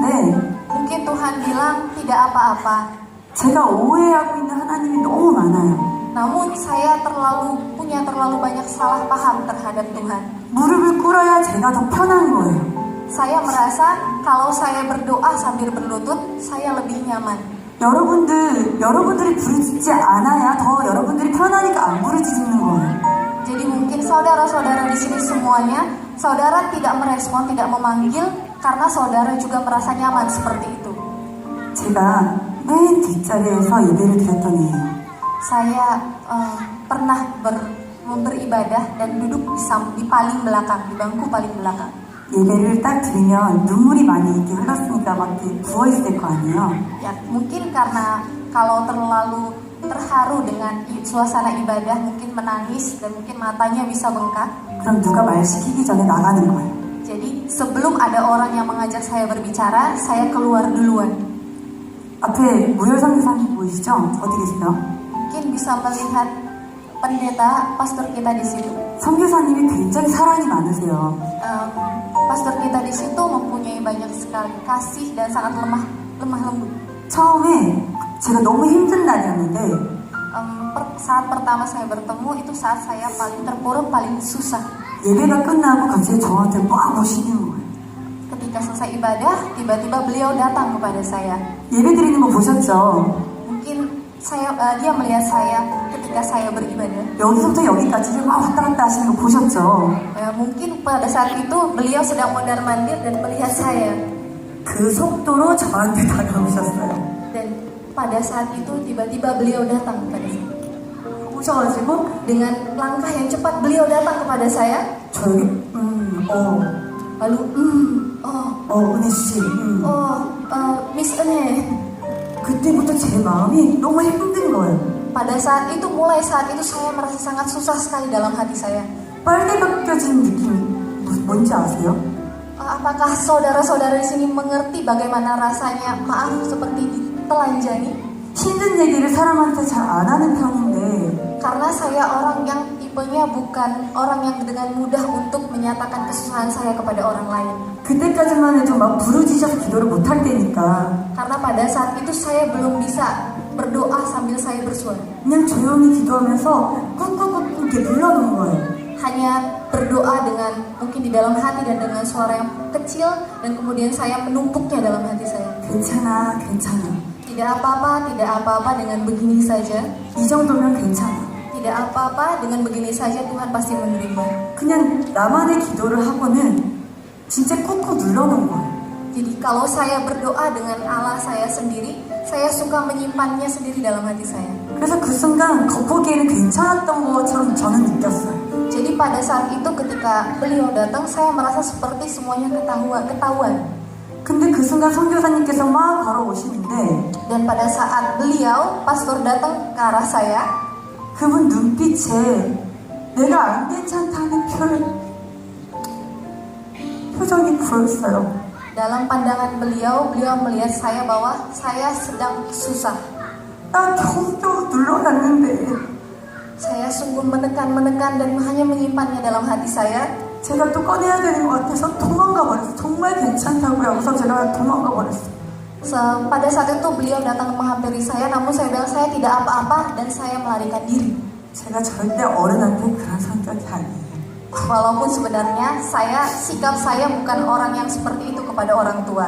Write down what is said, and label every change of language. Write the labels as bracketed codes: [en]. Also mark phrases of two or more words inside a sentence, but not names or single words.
[id] Mungkin Tuhan bilang tidak apa-apa. [ko] 제가 오해하고 있는 하나님이 너무 많아요. [id] Namun saya punya terlalu banyak salah paham terhadap Tuhan. [ko] 무릎을 꿇어야 제가 더 편한 거예요. [id] Saya merasa kalau saya berdoa sambil berlutut, saya lebih nyaman. [ko] 여러분들이 부르짖지 않아야 더 여러분들이 편하니까 안 부르짖는 거예요. [id] Jadi mungkin saudara-saudara di sini semuanya, saudara tidak merespon, tidak memanggil, karena saudara juga merasa nyaman seperti itu. [ko] 제가 맨 뒷자리에서 예배를 드렸던 이에요. [id] Saya pernah beribadah dan duduk di paling belakang, di bangku paling belakang. [ko] 예배를 딱 드리면 눈물이 많이 이렇게 흘렀으니까 막 이렇게 부어있을 거 아니에요. [id] Ya, mungkin karena kalau terlalu terharu dengan suasana ibadah, mungkin menangis dan mungkin matanya bisa bengkak. [ko] 그럼 누가 말 시키기 전에 나가는 거예요. [id] Jadi sebelum ada orang yang mengajak saya berbicara, saya keluar duluan. [ko] 앞에 무열성교사님 보이시죠? 어디 계세요? [id] Mungkin bisa melihat pendeta, pastor kita di situ. [ko] 선교사님이 굉장히 사랑이 많으세요. [id] Pastor kita di situ mempunyai banyak sekali kasih dan sangat lemah lembut. [ko] 처음에 제가 너무 힘든 날이었는데 [id] Saat pertama saya bertemu itu saat saya paling terpuruk, paling susah. [ko] 예배가 끝나고 갑자기 저한테 막 오시는 거예요. [id] Ketika selesai ibadah, tiba-tiba beliau datang kepada saya. [ko] 예배 드리는 거 보셨죠? [id] Mungkin dia melihat saya ketika saya beribadah. [ko] 여기서부터 여기까지 막 왔다 갔다 하시는 거 보셨죠? [id] Mungkin pada saat itu beliau sedang mondar-mandir dan melihat saya. [ko] 그 속도로 저한테 다가오셨어요. [id] Dan pada saat itu tiba-tiba beliau datang kepada saya. [ko] 오셔가지고 [id] Dengan langkah yang cepat beliau datang kepada saya. [ko] 저 여기 [id] Lalu [ko] 은혜 씨 [id] Miss Ene. [ko] 그때부터 제 마음이 너무 힘든 거예요. [id] Pada saat itu, mulai saat itu saya merasa sangat susah sekali dalam hati saya. [ko] 빨개 벗겨진 느낌 뭔지 아세요? [id] Apakah saudara-saudara di sini mengerti bagaimana rasanya maaf seperti ditelanjangi? [ko] 힘든 얘기를 사람한테 잘 안 하는 편인데 [id] Karena saya orang yang tipenya bukan orang yang dengan mudah untuk menyatakan kesusahan saya kepada orang lain. [ko] 그때까지만 해도 막 부르짖어서 기도를 못 할 때니까 [id] Karena pada saat itu saya belum bisa berdoa sambil saya bersuara. [ko] 그냥 조용히 기도하면서 꾹꾹꾹 이렇게 불러놓은 거예요. [id] Hanya berdoa dengan mungkin di dalam hati dan dengan suara yang kecil, dan kemudian saya menumpuknya dalam hati saya. [ko] 괜찮아, 괜찮아. [id] Tidak apa-apa, tidak apa-apa dengan begini saja. [ko] 이 정도면 괜찮아. [id] Tidak apa-apa dengan begini saja, Tuhan pasti menerima. [ko] 그냥 나만의 기도를 하고는 진짜 꾹꾹 눌러놓은 거예요. [id] Jadi kalau saya berdoa dengan Allah saya sendiri, saya suka menyimpannya sendiri dalam hati saya. [ko] 그래서 그 순간 겉보기에는 괜찮았던 것처럼 저는 느꼈어요. [id] Jadi pada saat itu ketika beliau datang, saya merasa seperti semuanya ketahuan. [ko] 근데 그 순간 선교사님께서 막 걸어오시는데 [id] Dan pada saat beliau, pastor datang ke arah saya, [ko] 그분 눈빛에 내가 안 괜찮다는 표정이 보였어요. [id] dalam pandangan beliau melihat saya bahwa saya sedang susah. [ko] 나 겨우겨우 눌러놨는데 [id] Saya sungguh menekan dan hanya menyimpannya dalam hati saya. [ko] 제가 또 꺼내야 되는 것 같아서 도망가 버렸어요. 정말 괜찮다고 하고서 제가 도망가 버렸어요. [id] Pada saat itu beliau datang menghampiri saya, namun saya bilang saya tidak apa-apa dan saya melarikan diri. [ko] 제가 절대 어른한테 그런 성격이 아니에요. [id] Walaupun sebenarnya sikap saya bukan orang yang seperti itu kepada orang tua.